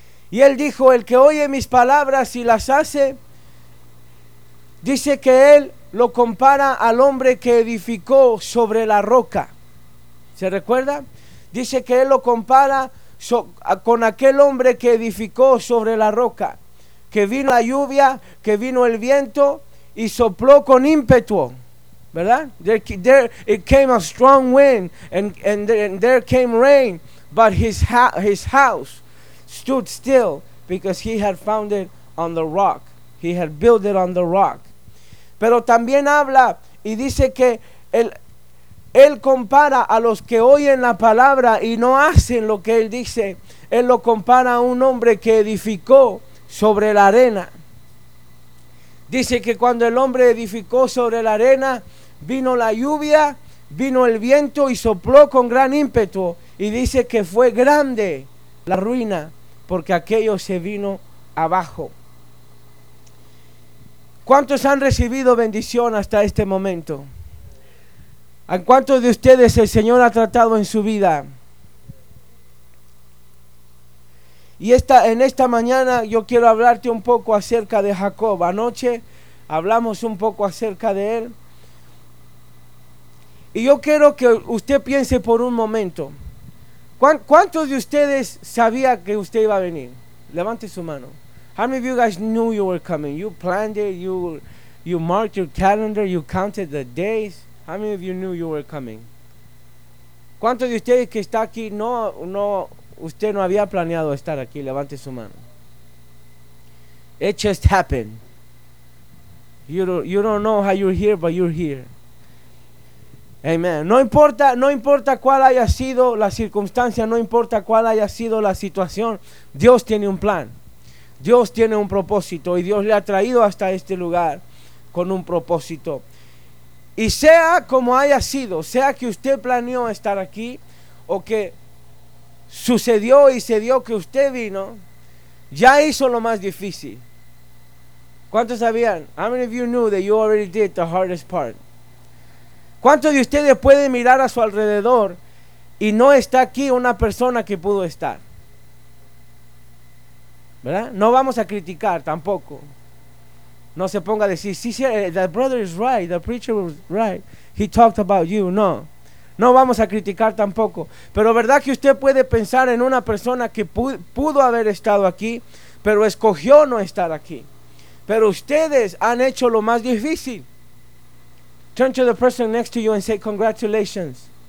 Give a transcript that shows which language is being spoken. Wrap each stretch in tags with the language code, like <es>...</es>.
<es>Y él dijo, el que oye mis palabras y las hace, dice que él lo compara al hombre que edificó sobre la roca. ¿Se recuerda? Dice que él lo compara con aquel hombre que edificó sobre la roca, que vino la lluvia, que vino el viento y sopló con ímpetu, ¿verdad?</es> <en>There it came a strong wind and there came rain, but his house stood still because he had founded on the rock. He had built it on the rock.</en> <es>Pero también habla y dice que él compara a los que oyen la palabra y no hacen lo que él dice. Él lo compara a un hombre que edificó sobre la arena. Dice que cuando el hombre edificó sobre la arena, vino la lluvia, vino el viento y sopló con gran ímpetu. Y dice que fue grande la ruina porque aquello se vino abajo. ¿Cuántos han recibido bendición hasta este momento? ¿A cuántos de ustedes el Señor ha tratado en su vida? Y en esta mañana yo quiero hablarte un poco acerca de Jacob. Anoche hablamos un poco acerca de él. Y yo quiero que usted piense por un momento. ¿Cuántos de ustedes sabía que usted iba a venir? Levante su mano.</es> <en>How many of you guys knew you were coming? You planned it, you marked your calendar, you counted the days. How many of you knew you were coming?</en> <es>¿Cuántos de ustedes que está aquí no usted no había planeado estar aquí? Levante su mano.</es> <en>It just happened. You don't know how you're here, but you're here. Amen.</en> <es>No importa cuál haya sido la circunstancia, no importa cuál haya sido la situación, Dios tiene un plan. Dios tiene un propósito y Dios le ha traído hasta este lugar con un propósito. Y sea como haya sido, sea que usted planeó estar aquí o que sucedió y se dio que usted vino, ya hizo lo más difícil. ¿Cuántos sabían?</es> <en>How many of you knew that you already did the hardest part?</en> <es>¿Cuántos de ustedes pueden mirar a su alrededor y no está aquí una persona que pudo estar? ¿Verdad? No vamos a criticar tampoco. No se ponga a decir, sí,</es> <en>the brother is right, the preacher was right, he talked about you.</en> <es>No, no vamos a criticar tampoco. Pero verdad que usted puede pensar en una persona que pudo haber estado aquí, pero escogió no estar aquí. Pero ustedes han hecho lo más difícil.</es> <en>Turn to the person next to you and say, congratulations.</en>